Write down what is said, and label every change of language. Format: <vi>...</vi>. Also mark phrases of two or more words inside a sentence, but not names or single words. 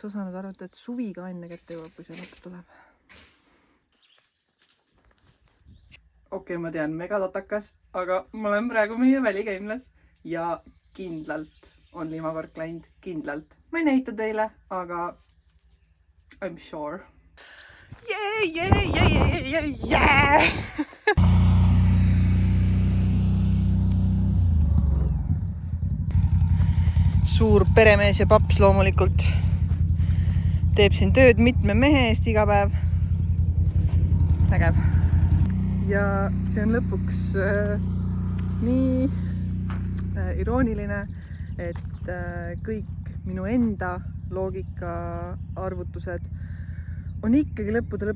<et>osanud arvata, et suvi ka enne kätte jõuab, kui see lõpp tuleb. Okei, ma tean, mega tatakas, aga ma olen praegu meie välikäimlas ja kindlalt on limakork läinud, kindlalt. Ma ei näita teile, aga</et> <en>I'm sure.</en> <et>Yeah! Suur peremees ja paps loomulikult teeb siin tööd mitme mehe eest iga päev. Vägev. Ja see on lõpuks nii irooniline, et kõik minu enda loogika arvutused on ikkagi lõppude</et>